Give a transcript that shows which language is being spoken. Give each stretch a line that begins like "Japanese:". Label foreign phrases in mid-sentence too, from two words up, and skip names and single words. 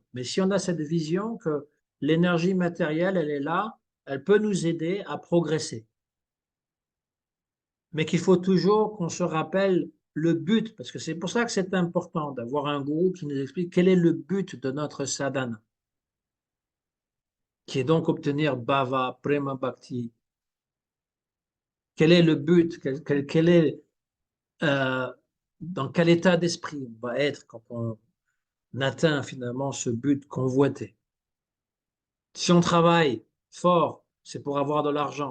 French: Mais si on a cette vision que l'énergie matérielle, elle est là, elle peut nous aider à progresser. Mais qu'il faut toujours qu'on se rappelle le but, parce que c'est pour ça que c'est important d'avoir un gourou qui nous explique quel est le but de notre sadhana, qui est donc obtenir
Sanskrit: भाव, प्रेम भक्ति.
French: Quel est le but? Quel est, euh, dans quel état d'esprit on va être quand on atteint finalement ce but convoité? Si on travaille fort, c'est pour avoir de l'argent.